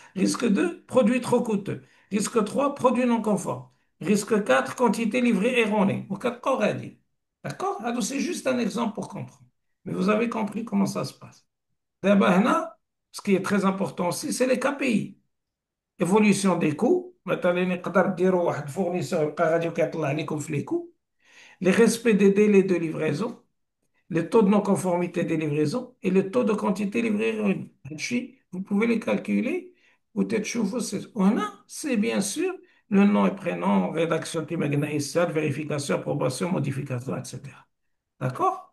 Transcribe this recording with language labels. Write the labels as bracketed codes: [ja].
[fr] Risque 2, produit trop coûteux. Risque 3, produit non conforme. Risque 4, quantité livrée erronée. Ou 4 corrects. D'accord? Alors, c'est juste un exemple pour comprendre. Mais vous avez compris comment ça se passe. D'abord, هنا, ce qui est très important aussi, c'est les KPI. Évolution des coûts. [ar] مثلا نقدر ديروا واحد fournisseur يبقى غادي وكيطلع لكم في les coûts. [fr] Les respects des délais de livraison. Le taux de non-conformité des livraisons et le taux de quantité livrée erronée. هادشي, vous pouvez les calculer. Peut-être c'est bien sûr le nom et prénom, rédaction qui initiale, vérification, approbation, modification, etc. D'accord?